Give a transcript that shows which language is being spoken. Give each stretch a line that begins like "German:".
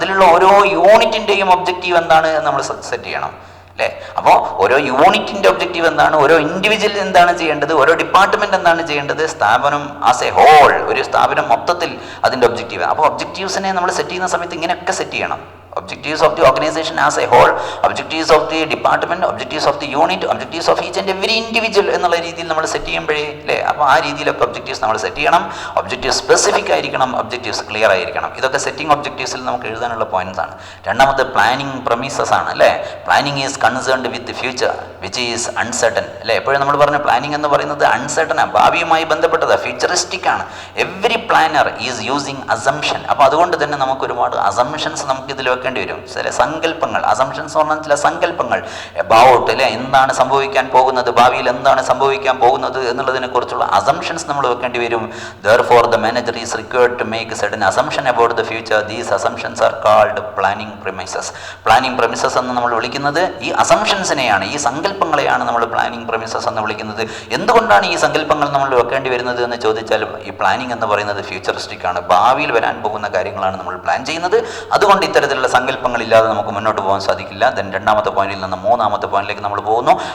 Malayalam: അതിലുള്ള ഓരോ യൂണിറ്റിൻ്റെയും ഒബ്ജക്റ്റീവ് എന്താണ് എന്ന് നമ്മൾ സെറ്റ് ചെയ്യണം അല്ലേ? അപ്പോൾ ഓരോ യൂണിറ്റിൻ്റെ ഒബ്ജക്റ്റീവ് എന്താണ്, ഓരോ ഇൻഡിവിജ്വൽ എന്താണ് ചെയ്യേണ്ടത്, ഓരോ ഡിപ്പാർട്ട്മെൻറ്റ് എന്താണ് ചെയ്യേണ്ടത്, സ്ഥാപനം ആസ് എ ഹോൾ, ഒരു സ്ഥാപനം മൊത്തത്തിൽ അതിൻ്റെ ഒബ്ജക്റ്റീവ്. അപ്പോൾ ഒബ്ജക്റ്റീവ്സിനെ നമ്മൾ സെറ്റ് ചെയ്യുന്ന സമയത്ത് ഇങ്ങനെയൊക്കെ സെറ്റ് ചെയ്യണം.
English: Objectives of the organization as a whole, objectives of the department, objectives of the unit, objectives of each and every individual
Malayalam: എന്നുള്ള രീതിയിൽ നമ്മൾ സെറ്റ് ചെയ്യുമ്പോഴേ അല്ലേ? അപ്പോൾ ആ രീതിയിലൊക്കെ ഒബ്ജക്റ്റീവ്സ് നമ്മൾ സെറ്റ് ചെയ്യണം. ഒബ്ജക്റ്റീവ് സ്പെസിഫിക് ആയിരിക്കണം, ഒബ്ജക്റ്റീവ്സ് ക്ലിയർ ആയിരിക്കണം. ഇതൊക്കെ സെറ്റിംഗ് ഒബ്ജക്റ്റീവ്സിൽ നമുക്ക് എഴുതാനുള്ള പോയിന്റ്സ് ആണ്. രണ്ടാമത് പ്ലാനിങ് പ്രമിസസ് ആണ് അല്ലേ?
English: Planning is concerned with future. Which is uncertain
Malayalam: അല്ലേ. എപ്പോഴും നമ്മൾ പറഞ്ഞ പ്ലാനിങ് എന്ന് പറയുന്നത് അൺസർട്ടനാണ്, ഭാവിയുമായി ബന്ധപ്പെട്ടതാണ്, ഫ്യൂച്ചറിസ്റ്റിക് ആണ്.
English: Every planner is using assumption.
Malayalam: അപ്പോൾ അതുകൊണ്ട് തന്നെ നമുക്ക് ഒരുപാട് അസംഷൻസ് നമുക്ക് ഇതിൽ വെക്കേണ്ടി വരും. ചില സങ്കല്പങ്ങൾ, അസംഷൻസ് എന്ന് പറഞ്ഞാൽ ചില സങ്കല്പങ്ങൾ അബൌട്ട് അല്ലേ, എന്താണ് സംഭവിക്കാൻ പോകുന്നത്, ഭാവിയിൽ എന്താണ് സംഭവിക്കാൻ പോകുന്നത് എന്നുള്ളതിനെ കുറിച്ചുള്ള അസംഷൻസ് നമ്മൾ വെക്കേണ്ടി വരും.
English: Therefore the manager is required to make certain assumption about the future. These assumptions are called planning premises.
Malayalam: Planning premises എന്ന് നമ്മൾ വിളിക്കുന്നത് ഈ അസംഷൻസിനെയാണ്, ഈ സങ്കല്പങ്ങളെയാണ് നമ്മൾ പ്ലാനിങ് premises എന്ന് വിളിക്കുന്നത്. എന്തുകൊണ്ടാണ് ഈ സങ്കല്പങ്ങൾ നമ്മൾ വെക്കേണ്ടി വരുന്നത് എന്ന് ചോദിച്ചാൽ, ഈ പ്ലാനിങ് എന്ന് പറയുന്നത് ഫ്യൂച്ചറിസ്റ്റിക് ആണ്, ഭാവിയിൽ വരാൻ പോകുന്ന കാര്യങ്ങളാണ് നമ്മൾ പ്ലാൻ ചെയ്യുന്നത്. അതുകൊണ്ട് ഇത്തരത്തിലുള്ള സങ്കല്പങ്ങളില്ലാതെ നമുക്ക് മുന്നോട്ട് പോകാൻ സാധിക്കില്ല. ദെൻ രണ്ടാമത്തെ പോയിന്റിൽ നിന്ന് മൂന്നാമത്തെ പോയിന്റിലേക്ക് നമ്മൾ പോകുന്നു.